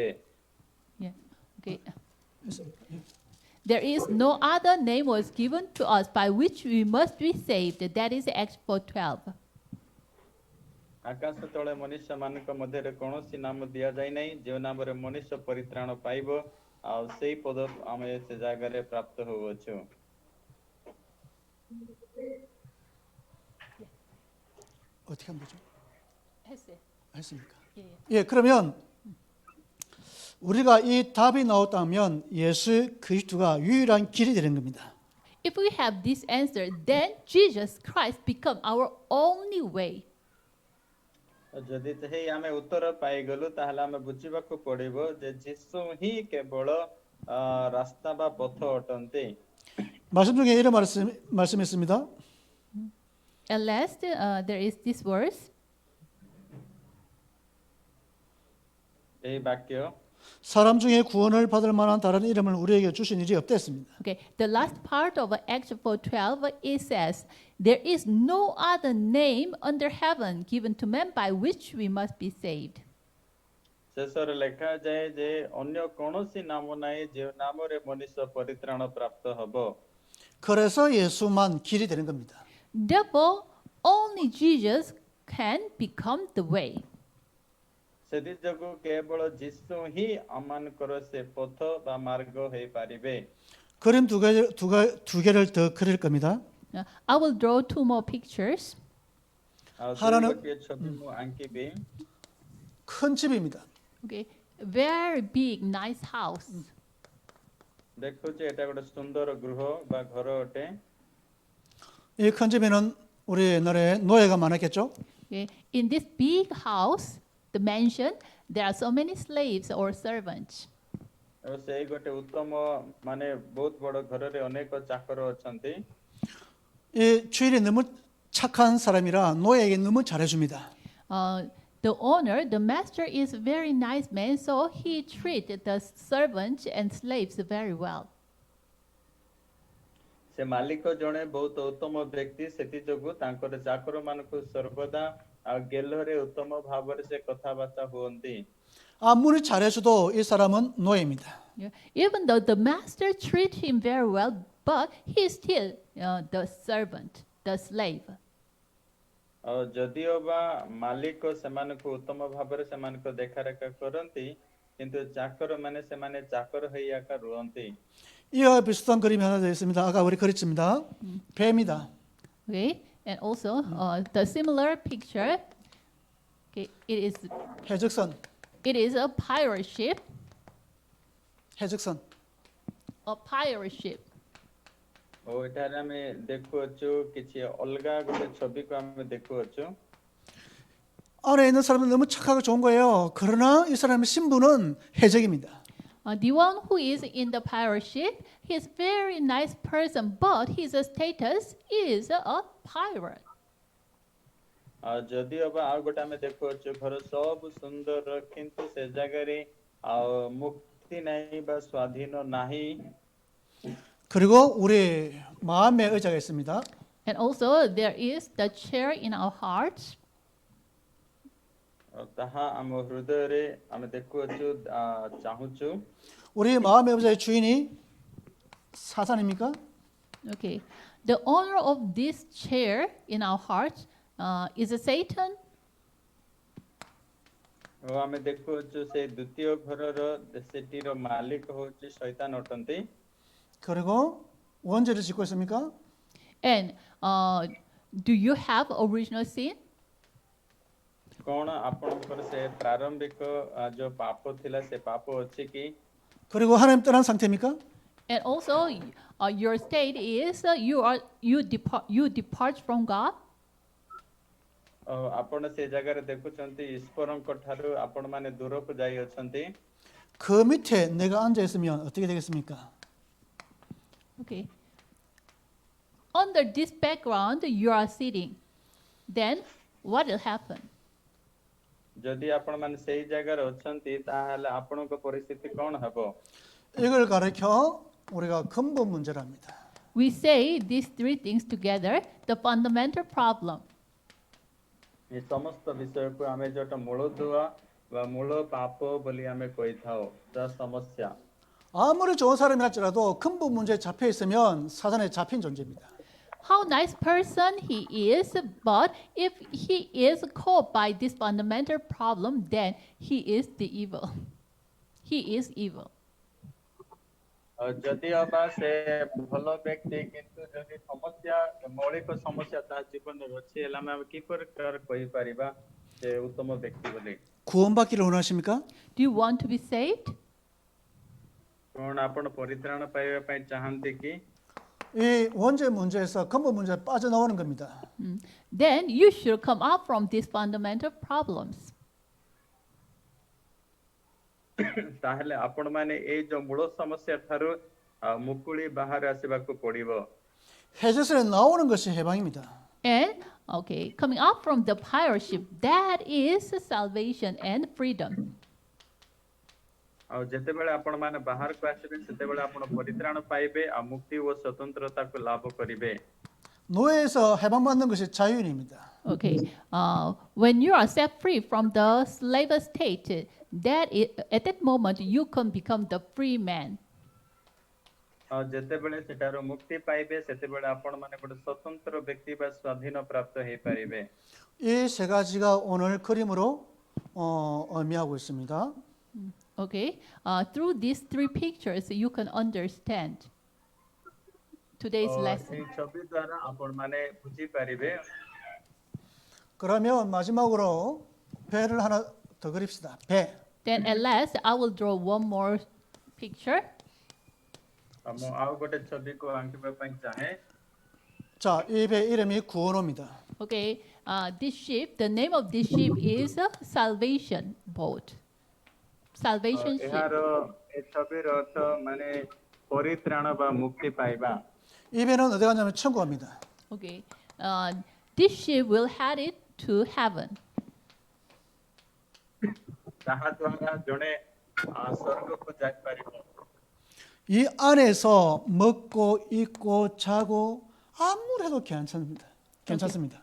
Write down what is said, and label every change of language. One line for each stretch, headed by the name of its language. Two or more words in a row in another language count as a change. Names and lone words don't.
English: Yeah. Okay. There is no other name was given to us by which we must be saved. That is Acts 4:12.
Odia: ଆକାଶ ତଳେ ମନୁଷ୍ୟ ମାନଙ୍କ ମଧ୍ୟରେ କୌଣସି ନାମ ଦିଆଯାଇ ନାହିଁ ଯେଉଁ ନାମରେ ମନୁଷ୍ୟ ପରିତ୍ରାଣ ପାଇବ ଆଉ ସେଇ ପଦ ଆମେ ସେ ଜାଗାରେ ପ୍ରାପ୍ତ ହେଉଅଛୁ।
Korean: 어떻게 하면 되죠? 했어요. 했습니까? 예. 예, 그러면 우리가 이 답이 나왔다면 예수 그리스도가 유일한 길이 되는 겁니다.
English: If we have this answer, then Jesus Christ become our only way.
Odia: ଯଦି ହେଇ ଆମେ ଉତ୍ତର ପାଇଗଲୁ ତାହେଲେ ଆମେ ବୁଝିବାକୁ ପଡିବ ଯେ ଯୀଶୁ ହିଁ କେବଳ ରାସ୍ତା ବା ପଥ ଅଟନ୍ତି।
Korean: 말씀 중에 이런 말씀이 있습니다.
English: At last, there is this verse.
Odia: ଏହି ବାକ୍ୟ
Korean: 사람 중에 구원을 받을 만한 다른 이름을 우리에게 주신 일이 없댔습니다.
English: Okay, the last part of Acts 4:12 it says, "There is no other name under heaven given to men by which we must be saved."
Odia: ଶେଷରେ ଲେଖାଯାଏ ଯେ ଅନ୍ୟ କୌଣସି ନାମ ନାହିଁ ଯେଉଁ ନାମରେ ମନୁଷ୍ୟ ପରିତ୍ରାଣ ପ୍ରାପ୍ତ ହେବ।
Korean: 그래서 예수만 길이 되는 겁니다.
English: Therefore, only Jesus can become the way.
Odia: ସେଥିଯୋଗୁଁ କେବଳ ଯୀଶୁ ହିଁ ଆମମାନଙ୍କର ସେ ପଥ ବା ମାର୍ଗ ହେଇପାରିବେ।
Korean: 그림 두 개를 더 그릴 겁니다.
English: I will draw two more pictures.
Odia: ଆଉ
Korean: 하나는-
Odia: ଗୋଟିଏ ଛବି ମୁଁ ଆଙ୍କିବି।
Korean: 큰 집입니다.
English: Okay, very big, nice house.
Odia: ଦେଖୁଛି ଏଟା ଗୋଟେ ସୁନ୍ଦର ଗୃହ ବା ଘର ଅଟେ।
Korean: 이 큰 집에는 우리 옛날에 노예가 많았겠죠?
English: Okay, in this big house, the mansion, there are so many slaves or servants.
Odia: ସେଇ ଗୋଟେ ଉତ୍ତମ ମାନେ ବହୁତ ବଡ଼ ଘରରେ ଅନେକ ଚାକର ଅଛନ୍ତି।
Korean: 이 주인이 너무 착한 사람이라 노예에게 너무 잘해줍니다.
English: The owner, the master, is a very nice man, so he treated the servants and slaves very well.
Odia: ସେ ମାଲିକ ଜଣେ ବହୁତ ଉତ୍ତମ ବ୍ୟକ୍ତି ସେଥି ଯୋଗୁ ତାଙ୍କର ଚାକର ମାନଙ୍କୁ ସର୍ବଦା ଆଉ ଗେଲରେ ଉତ୍ତମ ଭାବରେ ସେ କଥାବାର୍ତ୍ତା ହୁଅନ୍ତି
Korean: 아무리 잘해줘도 이 사람은 노예입니다.
English: Yeah. Even though the master treat him very well, but he is still the servant, the slave.
Odia: ଆଉ ଯଦିଓ ବା ମାଲିକ ସେମାନଙ୍କୁ ଉତ୍ତମ ଭାବରେ ସେମାନଙ୍କ ଦେଖାରେଖା କରନ୍ତି କିନ୍ତୁ ଚାକର ମାନେ ସେମାନେ ଚାକର ହେଇ ଆକା ରୁହନ୍ତି
Korean: 이와 비슷한 그림이 하나 되어 있습니다. 아까 우리 그렸습니다. 배입니다.
English: Okay, and also the similar picture. Okay,
Korean: 해적선,
English: it is a pirate ship.
Korean: 해적선.
English: A pirate ship.
Odia: ଓ ଏଠାରେ ଆମେ ଦେଖୁଅଛୁ କିଛି ଅଲଗା ଗୋଟେ ଛବିକୁ ଆମେ ଦେଖୁଅଛୁ
Korean: 안에 있는 사람은 너무 착하고 좋은 거예요. 그러나 이 사람의 신분은 해적입니다.
English: The one who is in the pirate ship, he is very nice person, but his status is a pirate.
Odia: ଯଦିଓ ବା ଆଉ ଗୋଟେ ଆମେ ଦେଖୁଅଛୁ ଘର ସବୁ ସୁନ୍ଦର କିନ୍ତୁ ସେ ଜାଗାରେ ଆଉ ମୁକ୍ତି ନାହିଁ ବା ସ୍ୱାଧୀନ ନାହିଁ
Korean: 그리고 우리 마음의 의자가 있습니다.
English: And also there is the chair in our hearts.
Odia: ତାହା ଆମ ହୃଦୟରେ ଆମେ ଦେଖୁଅଛୁ ଚାହୁଁଛୁ
Korean: 우리 마음의 의자의 주인이 사탄입니까?
English: Okay. The owner of this chair in our hearts is Satan.
Odia: ଆମେ ଦେଖୁଅଛୁ ସେ ଦ୍ୱିତୀୟ ଘରର ସେଠିର ମାଲିକ ହଉଛି ଶୈତାନ ଅଟନ୍ତି
Korean: 그리고 원죄를 짓고 있습니까?
English: And do you have original sin?
Odia: କଣ ଆପଣଙ୍କର ସେ ପ୍ରାରମ୍ଭିକ ଯୋଉ ପାପ ଥିଲା ସେ ପାପ ଅଛି କି
Korean: 그리고 하나님 떠난 상태입니까?
English: And also your state is you depart from God.
Odia: ଆପଣ ସେ ଜାଗାରେ ଦେଖୁଛନ୍ତି ଈଶ୍ୱରଙ୍କ ଠାରୁ ଆପଣ ମାନେ ଦୂରକୁ ଯାଇ ଅଛନ୍ତି
Korean: 그 밑에 내가 앉아 있으면 어떻게 되겠습니까?
English: Okay. Under this background, you are sitting. Then what will happen?
Odia: ଯଦି ଆପଣ ମାନେ ସେଇ ଜାଗାରେ ଅଛନ୍ତି ତାହେଲେ ଆପଣଙ୍କ ପରିସ୍ଥିତି କଣ ହେବ
Korean: 이걸 가르쳐 우리가 근본 문제를 합니다.
English: We say these three things together, the fundamental problem.
Odia: ଏ ସମସ୍ତ ବିଷୟକୁ ଆମେ ଯୋଉଟା ମୂଳଦୁଆ ବା ମୂଳ ପାପ ବୋଲି ଆମେ କହିଥାଉ ତା ସମସ୍ୟା
Korean: 아무리 좋은 사람이 할지라도 근본 문제에 잡혀 있으면 사단에 잡힌 존재입니다.
English: How nice person he is, but if he is caught by this fundamental problem, then he is the evil. He is evil.
Odia: ଯଦି ଅବା ସେ ଭଲ ବ୍ୟକ୍ତି କିନ୍ତୁ ଯଦି ସମସ୍ୟା ମୌଳିକ ସମସ୍ୟା ତା ଜୀବନରେ ଅଛି ହେଲେ ଆମେ କି ପ୍ରକାର କହିପାରିବା ସେ ଉତ୍ତମ ବ୍ୟକ୍ତି ବୋଲି
Korean: 구원받기를 원하십니까?
English: Do you want to be saved?
Odia: କଣ ଆପଣ ପରିତ୍ରାଣ ପାଇବା ପାଇଁ ଚାହାନ୍ତି କି
Korean: 이 원죄 문제에서 근본 문제에 빠져나오는 겁니다.
English: Then you should come out from these fundamental problems.
Odia: ତାହେଲେ ଆପଣ ମାନେ ଏଇ ଯୋଉ ମୂଳ ସମସ୍ୟା ଠାରୁ ମୁକୁଳି ବାହାରେ ଆସିବାକୁ ପଡିବ
Korean: 해적선에 나오는 것이 해방입니다.
English: And okay, coming out from the pirate ship, that is salvation and freedom.
Odia: ଆଉ ଯେତେବେଳେ ଆପଣ ମାନେ ବାହାରକୁ ଆସିବେ ସେତେବେଳେ ଆପଣ ପରିତ୍ରାଣ ପାଇବେ ଆଉ ମୁକ୍ତି ଓ ସ୍ୱତନ୍ତ୍ରତାକୁ ଲାଭ କରିବେ
Korean: 노예에서 해방받는 것이 자유인입니다.
English: Okay, when you are set free from the slave state, at that moment you can become the free man.
Odia: ଆଉ ଯେତେବେଳେ ସେଠାରୁ ମୁକ୍ତି ପାଇବେ ସେତେବେଳେ ଆପଣ ମାନେ ଗୋଟେ ସ୍ୱତନ୍ତ୍ର ବ୍ୟକ୍ତି ବା ସ୍ୱାଧୀନ ପ୍ରାପ୍ତ ହେଇପାରିବେ
Korean: 이 세 가지가 오늘 그림으로 의미하고 있습니다.
English: Okay, through these three pictures you can understand today's lesson.
Odia: 이 ଛବି ଦ୍ୱାରା ଆପଣ ମାନେ ବୁଝିପାରିବେ
Korean: 그러면 마지막으로 배를 하나 더 그립시다. 배.
English: Then at last I will draw one more picture.
Odia: ମୁଁ ଆଉ ଗୋଟେ ଛବିକୁ ଆଙ୍କିବା ପାଇଁ ଚାହେଁ
Korean: 자, 이 배 이름이 구원호입니다.
English: Okay, this ship, the name of this ship is a salvation boat. Salvation ship.
Odia: ଏହାର ଏ ଛବିର ଅର୍ଥ ମାନେ ପରିତ୍ରାଣ ବା ମୁକ୍ତି ପାଇବା
Korean: 이 배는 어디 가냐면 천국 갑니다.
English: Okay, this ship will head it to heaven.
Odia: ତାହା ଦ୍ୱାରା ଜଣେ ସ୍ୱର୍ଗକୁ ଯାଇପାରିବ
Korean: 이 안에서 먹고 입고 자고 아무래도 괜찮습니다.